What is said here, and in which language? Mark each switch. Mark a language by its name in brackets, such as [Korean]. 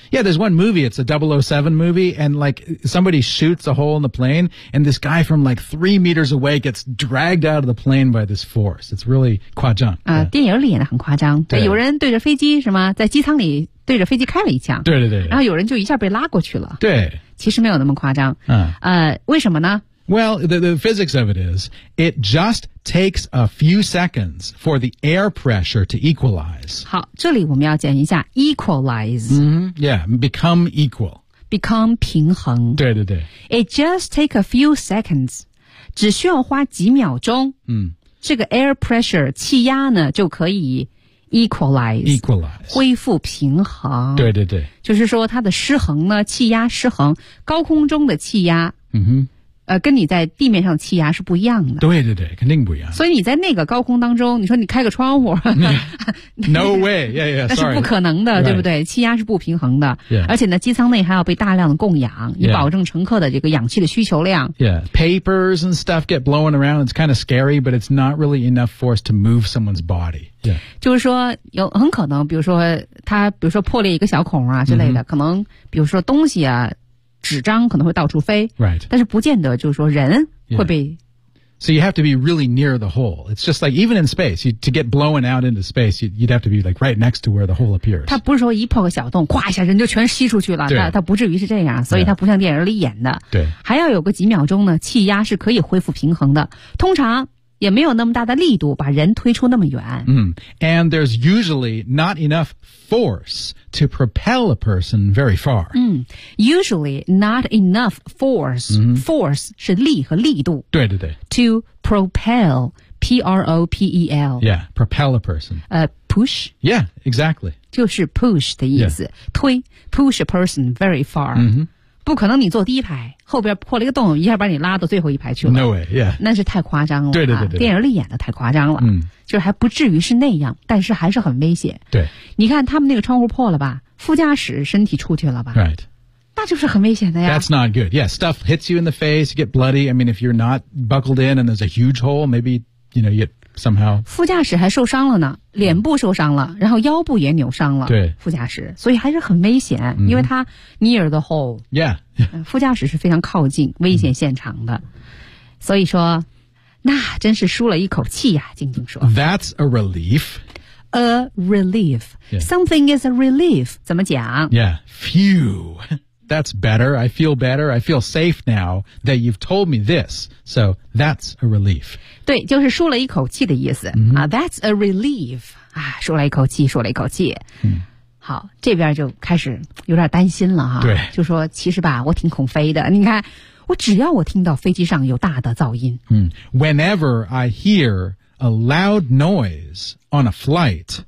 [English] Yeah, there's one movie, it's a 007 movie, and like, somebody shoots a hole in the plane, and this guy from like 3 meters away gets dragged out of the plane by this force. It's really [Chinese] 夸张。电影里演的很夸张。对。有人对着飞机是吗在机舱里对着飞机开了一枪，对对 对，然后有人就一下被拉过去了。对，其实没有那么夸张。为什么呢 [English] ？Well, the physics of it is, it just takes a few seconds for the air pressure to equalize. [Chinese] 好，这里我们要讲一下 equalize。 [English] Yeah, become equal. [Chinese] Become 平衡。对对对。 [English] It just take a few seconds. [Chinese] 只需要花几秒钟。这个 air pressure 气压呢就可以。Equalize 恢复平衡对对对就是说它的失衡呢气压失衡高空中的气压、跟你在地面上气压是不一样的对对对肯定不一样所以你在那个高空当中你说你开个窗户、 [English] No way yeah, yeah, sorry. [Chinese] 那是不可能的、 [English] right. [Chinese] 对不对气压是不平衡的、 [English] yeah. [Chinese] 而且呢机舱内还要被大量的供氧、 [English] yeah. [Chinese] 以保证乘客的这个氧气的需求量 [English] Yeah, papers and stuff get blown around it's kind of scary but it's not really enough force to move someone's bodyYeah. [Chinese] 就是说有很可能比如说它比如说破裂一个小孔啊之类的、可能比如说东西啊纸张可能会到处飞、 [English] right. [Chinese] 但是不见得就是说人会被、 [English] So you have to be really near the hole. It's just like even in space, to get blown out into space, you'd have to be like right next to where the hole appears. [Chinese] 它不是说一破个小洞哗一下人就全吸出去了它不至于是这样所以它不像电影里演的、 [English] yeah. [Chinese] 对，还要有个几秒钟呢气压是可以恢复平衡的通常也没有那么大的力度把人推出那么远。 [English] And there's usually not enough force to propel a person very far. Usually not enough force.、Force [Chinese] 是力和力度。对对对。 [English] To propel, P-R-O-P-E-L. Yeah, propel a person. Push? Yeah, exactly. [Chinese] 就是 push 的意思、推 [English] push a person very far.、 [Chinese] 不可能你坐第一排后边破了一个洞一下把你拉到最后一排去了。 [English] No way, yeah. [Chinese] 那是太夸张了。对对 对, 对。电影里演的太夸张了。就是还不至于是那样但是还是很危险。对。你看他们那个窗户破了吧副驾驶身体出去了吧。 Right. 那就是很危险的呀。 [English] That's not good. Yeah, stuff hits you in the face, you get bloody. I mean, if you're not buckled in and there's a huge hole, maybe, you know, you get somehow. [Chinese] 副驾驶还受伤了呢，脸部受伤了，然后腰部也扭伤了。对，副驾驶，所以还是很危险，因为他 [English] near the hole. Yeah. [Chinese] 副驾驶是非常靠近危险现场的，所以说，那真是舒了一口气呀。静静说 [English] ，That's a relief. A relief.、 Yeah. Something is a relief. [Chinese] 怎么讲 [English] ？Yeah. Phew. That's better. I feel better. I feel safe now that you've told me this. So that's a relief. [Chinese] 对，就是舒了一口气的意思、 mm-hmm. [English] 啊。That's a relief. [Chinese] 啊，舒了一口气，舒了一口气。嗯。好，这边就开始有点担心了哈。对，就说其实吧，我挺恐飞的。你看，我只要我听到飞机上有大的噪音， [English] 嗯 ，Whenever I hear a loud noise on a flight，